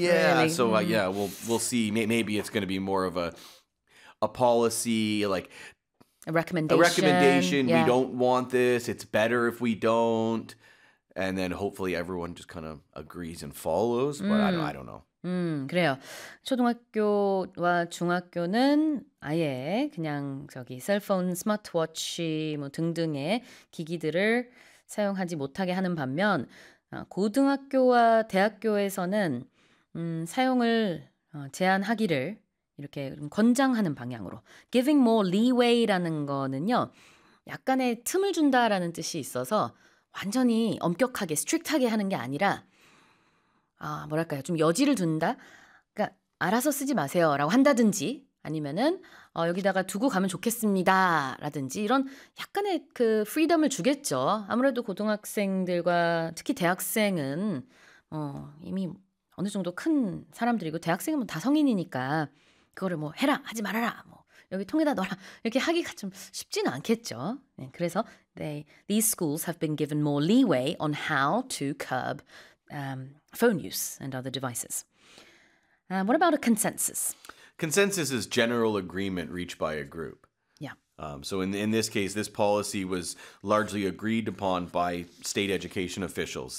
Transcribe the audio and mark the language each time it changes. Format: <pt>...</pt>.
<en>Yeah. Really. So we'll see. Maybe it's going to be more of a policy, like a recommendation. Yeah. We don't want this. It's better if we don't. And then hopefully everyone just kind of agrees and follows. But I don't know.</en> <ko>그래요. 초등학교와 중학교는 아예 그냥 저기 셀폰, 스마트워치 뭐 등등의 기기들을 사용하지 못하게 하는 반면 고등학교와 대학교에서는 사용을 제한하기를 이렇게 권장하는 방향으로</ko> <en>giving more leeway</en> <ko>라는 거는요 약간의 틈을 준다라는 뜻이 있어서 완전히 엄격하게 strict하게 하는 게 아니라 뭐랄까요 좀 여지를 둔다 그러니까 알아서 쓰지 마세요라고 한다든지 아니면은 여기다가 두고 가면 좋겠습니다라든지 이런 약간의 그 freedom을 주겠죠 아무래도 고등학생들과 특히 대학생은 이미 어느 정도 큰 사람들이고 대학생은 다 성인이니까. 그거를 뭐 해라 하지 말아라 뭐 여기 통에다 넣어라 이렇게 하기가 좀 쉽지는 않겠죠. 네, 그래서</ko> <en>these schools have been given more leeway on how to curb phone use and other devices. What about a consensus? Consensus is general agreement reached by a group. Yeah. So in this case, this policy was largely agreed upon by state education officials.</en>